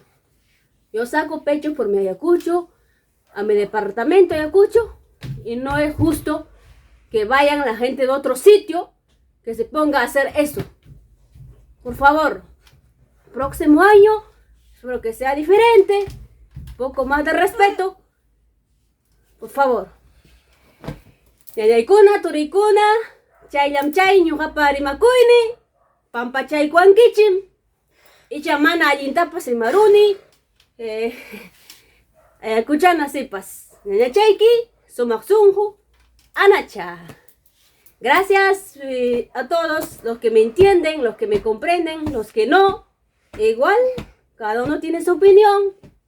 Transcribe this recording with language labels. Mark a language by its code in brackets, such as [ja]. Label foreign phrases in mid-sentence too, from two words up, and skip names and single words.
[es] Yo saco pecho por mi Ayacucho, a mi departamento Ayacucho, y no es justo que vayan la gente de otro sitio que se ponga a hacer eso. Por favor, próximo año, espero que sea diferente, un poco más de respeto, por favor. [qu] Yayaykuna, turikuna, chaylam chay ñuqapa rimakuyni, pampachaykuankichim, icha mana allintapas rimaruni, Ayacuchana sipas, ñañachayki, sumaq sunqu, anacha. [es] Gracias a todos los que me entienden, los que me comprenden, los que no. Igual, cada uno tiene su opinión.